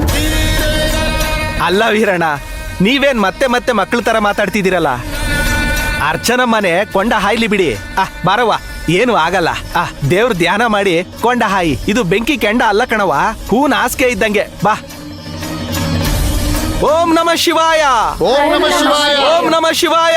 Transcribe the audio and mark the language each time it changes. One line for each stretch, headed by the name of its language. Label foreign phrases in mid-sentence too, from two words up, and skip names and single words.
Kannada: ಅಲ್ಲ ವೀರಣ್ಣ, ನೀವೇನ್ ಮತ್ತೆ ಮತ್ತೆ ಮಕ್ಕಳ ತರ ಮಾತಾಡ್ತಿದ್ದೀರಲ್ಲ. ಅರ್ಚನ ಮನೆ ಕೊಂಡ ಹಾಯ್ಲಿ ಬಿಡಿ. ಬಾರವ್ವ, ಏನು ಆಗಲ್ಲ. ದೇವ್ರ ಧ್ಯಾನ ಮಾಡಿ ಕೊಂಡ ಹಾಯಿ. ಇದು ಬೆಂಕಿ ಕೆಂಡ ಅಲ್ಲ ಕಣವ, ಹೂನ್ ಹಾಸಿಗೆ ಇದ್ದಂಗೆ. ಬಾ.
Sanskrit: ಓಂ ನಮಃ ಶಿವಾಯ. ಓಂ ನಮಃ ಶಿವಾಯ. ಓಂ ನಮಃ ಶಿವಾಯ.